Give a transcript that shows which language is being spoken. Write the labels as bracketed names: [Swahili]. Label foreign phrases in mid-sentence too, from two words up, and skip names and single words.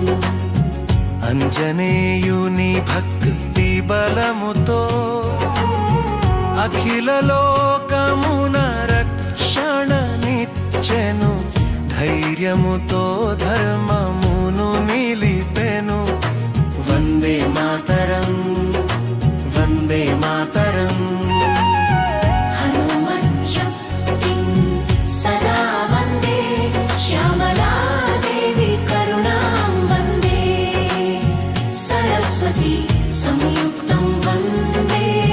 [Telugu] ఆంజనేయుని భక్తి బలముతో అఖిల లోకమున రక్షణనిచ్చెను ధైర్యముతో ధర్మమును నిలిపెను [Sanskrit] वन्दे मातरम् वन्दे मातरम् హనుమచ్చక్తిం సదా వందే శ్యామలాదేవి కరుణాం వందే సరస్వతి సంయుక్తం వందే